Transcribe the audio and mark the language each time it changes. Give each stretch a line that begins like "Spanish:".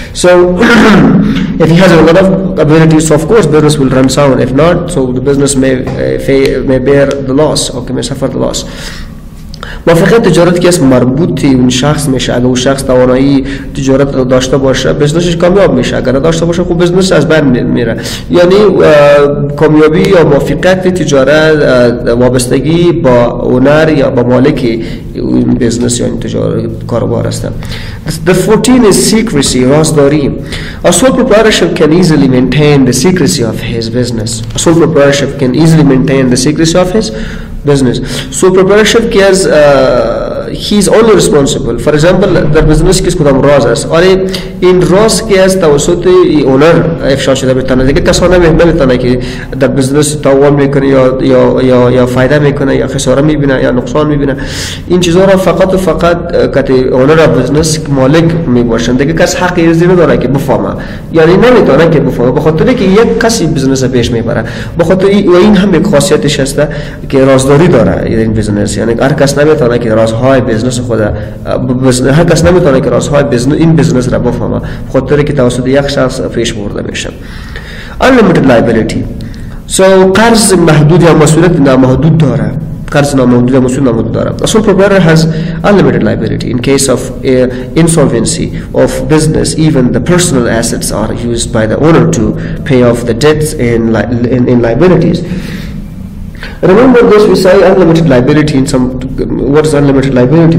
English: So if he has a lot of abilities, so of course business will run sound. If not, so the business may bear the loss or may suffer the loss.
Persian: موافقت تجارت که اسم مربوطی اون شخص میشه. اگه اون شخص توانایی تجارت داشته باشه بزنسش کامیاب میشه، اگر داشته باشه خوب بزنس از بین میره. یعنی کامیابی یا موافقت تجارت وابستگی با اونر یا با مالک این بزنس یا این تجارت کاروبار است.
English: The 14 is secrecy, رازداری. A sole proprietorship can easily maintain the secrecy of his business. A sole proprietorship can easily maintain the secrecy of his business. So proprietorship cares, he is only responsible. For example,
Persian: در business کس کدام راز است، آره این راز که از توسط اونر افشا شده بتونه، دیگه کسانه نمیتونه که در business تاوان میکنه یا فایده میکنه یا خساره میبینه یا نقصان میبینه. این چیزها را فقط و فقط که اونر business مالک میباشند، دیگه کس حقی ازی نداره که بفهمه، یعنی نمیتونه که بفهمه، بخاطر که یک کسی بزنس پیش میبره. بخاطر و این هم یک خاصیتش است که رازداری داره این بزنس، یعنی هر کس نمیتونه که رازهای بزنس خود، هر کس نمیتونه که رازهای این بزنس را بفهمه، بخاطر که توسط یک شخص پیش برده میشه.
English: Unlimited liability.
Persian: So قرض محدود یا مسئولیت نامحدود داره. قرض نامحدود یا مسئولیت نامحدود داره.
English: A sole proprietor has unlimited liability in case of insolvency of business. Even the personal assets are used by the owner to pay off the debts in liabilities. Remember this, we say unlimited liability in some, what is unlimited liability?